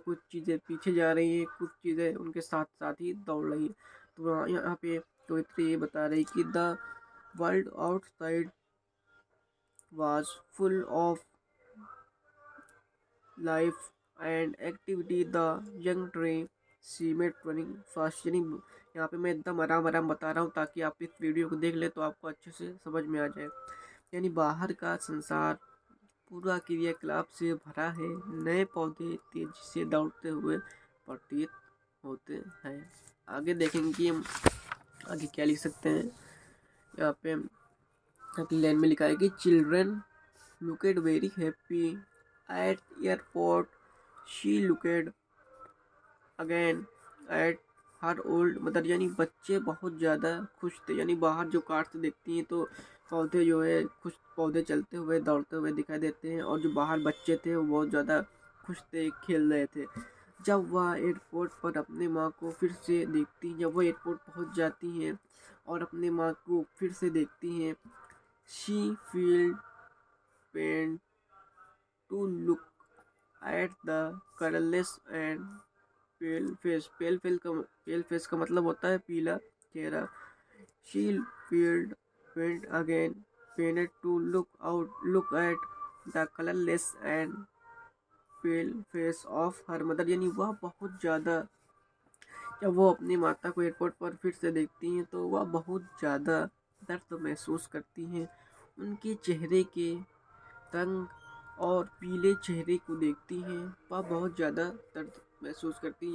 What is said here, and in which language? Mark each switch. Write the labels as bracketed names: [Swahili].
[Hindi] कुछ चीज़ें पीछे जा रही हैं, कुछ चीज़ें उनके साथ साथ ही दौड़ रही हैं। तो यहाँ पे कवित्री ये बता रही कि [English] The world outside was full of life and activity. The young tree seemed running fast. [Hindi] यानी यहाँ पे मैं एकदम आराम आराम बता रहा हूँ ताकि आप इस वीडियो को देख ले तो आपको अच्छे से समझ में आ जाए। यानी बाहर का संसार पूरा क्रियाकलाप से भरा है, नए पौधे तेजी से दौड़ते हुए प्रतीत होते हैं। आगे देखेंगे कि हम आगे क्या लिख सकते हैं। यहाँ पे अगली लाइन में लिखा है कि [English] Children looked very happy at airport. She looked again at her old mother. [Hindi] यानी बच्चे बहुत ज़्यादा खुश थे। यानी बाहर जो कार से देखती हैं तो पौधे जो है कुछ पौधे चलते हुए दौड़ते हुए दिखाई देते हैं, और जो बाहर बच्चे थे वो बहुत ज़्यादा खुश थे, खेल रहे थे। जब वह एयरपोर्ट पर अपनी माँ को फिर से देखती, जब वह एयरपोर्ट पहुँच जाती हैं और अपनी माँ को फिर से देखती हैं, [English] She feel pain to look at the colorless and pale face. pale face [Hindi] का मतलब होता है पीला चेहरा। [English] She felt pained again, pained to look at the colorless and pale face of her mother. [Hindi] यानी वह बहुत ज़्यादा, जब वो अपनी माता को एयरपोर्ट पर फिर से देखती हैं तो वह बहुत ज़्यादा दर्द महसूस करती हैं। उनके चेहरे के रंग और पीले चेहरे को देखती हैं, वह बहुत ज़्यादा दर्द महसूस करती हैं।